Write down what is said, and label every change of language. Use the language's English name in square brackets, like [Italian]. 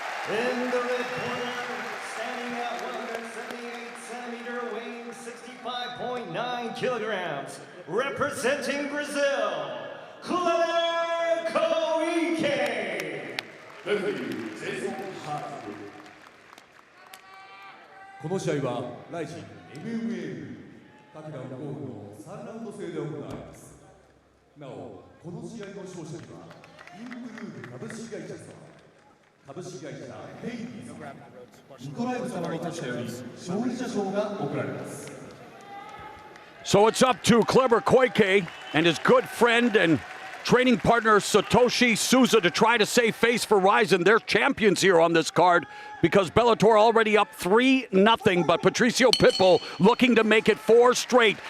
[English] In the red corner, standing at 178 centimeters, weighing 65.9 kilograms, representing Brazil, Kleber Koike. [Japanese] この試合はライジン MMA 各ラウンド5分の3ラウンド制で行われます。なお、この試合の勝者にはインブルーム株式会社様、株式会社ヘイリー様、ニコライブ様の立場より勝利者賞が贈られます。 [English] So it's up to Kleber Koike and his good friend and training partner Satoshi Souza to try to save face for Rizin. They're champions here on this card because Bellator already up 3-0, but Patricio Pitbull looking to make it 4 straight.